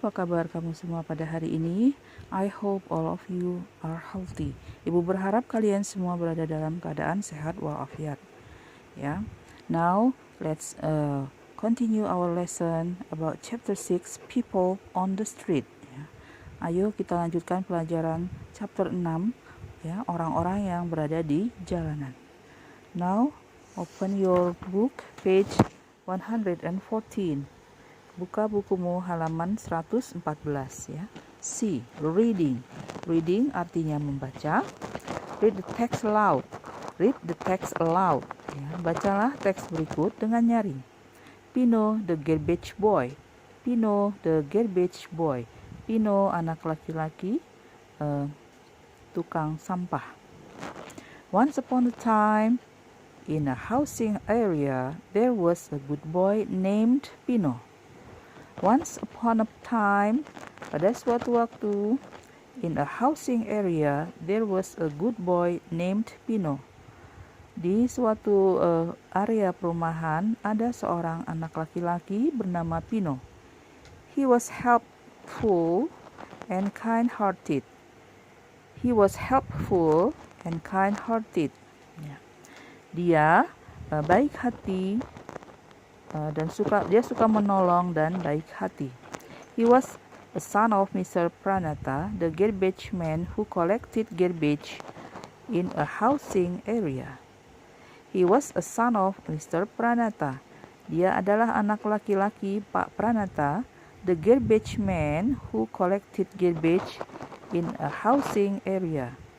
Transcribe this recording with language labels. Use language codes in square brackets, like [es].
[id] Apa kabar kamu semua pada hari ini? [en] I hope all of you are healthy. [id] Ibu berharap kalian semua berada dalam keadaan sehat walafiat. Ya. [en] Now let's continue our lesson about chapter 6, people on the street. [id] Ya. Ayo kita lanjutkan pelajaran chapter 6, ya, orang-orang yang berada di jalanan. [en] Now open your book, page 114. [id] Buka bukumu halaman 114 ya. C. Reading. [en] Reading [id] artinya membaca. [en] Read the text aloud. Read the text aloud. [id] Ya, bacalah teks berikut dengan nyaring. [en] Pino the garbage boy. Pino the garbage boy. [id] Pino anak laki-laki tukang sampah. [en] Once upon a time, in a housing area, there was a good boy named Pino. Once upon a time, [id] pada suatu waktu, [en] in a housing area, there was a good boy named Pino. [id] Di suatu area perumahan, ada seorang anak laki-laki bernama Pino. [en] He was helpful and kind-hearted. He was helpful and kind-hearted. [id] Ya. Dia baik hati dan dia suka menolong dan baik hati. [en] He was a son of Mr. Pranata, the garbage man who collected garbage in a housing area. He was a son of Mr. Pranata. [id] Dia adalah anak laki-laki Pak Pranata, [en] the garbage man who collected garbage in a housing area.